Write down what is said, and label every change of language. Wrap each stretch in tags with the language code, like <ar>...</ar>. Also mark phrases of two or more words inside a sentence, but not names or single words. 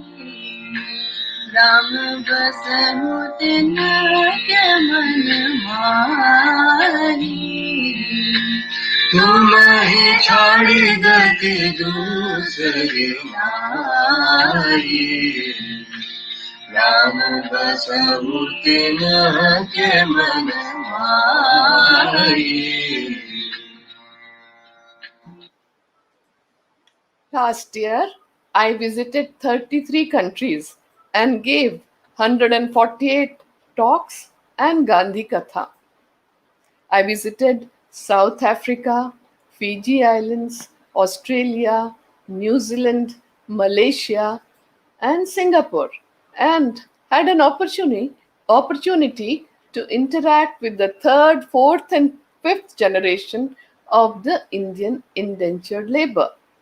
<awa>राम बसहु तिनके मन मारी तुम ही छाड़ गति दूसरी नाई राम बसहु तिनके मन मारी</awa> <en>Last year, I visited 33 countries and gave 148 talks and Gandhi Katha. I visited South Africa, Fiji Islands, Australia, New Zealand, Malaysia, and Singapore, and had an opportunity to interact with the third, fourth, and fifth generation of the Indian indentured labor.</en>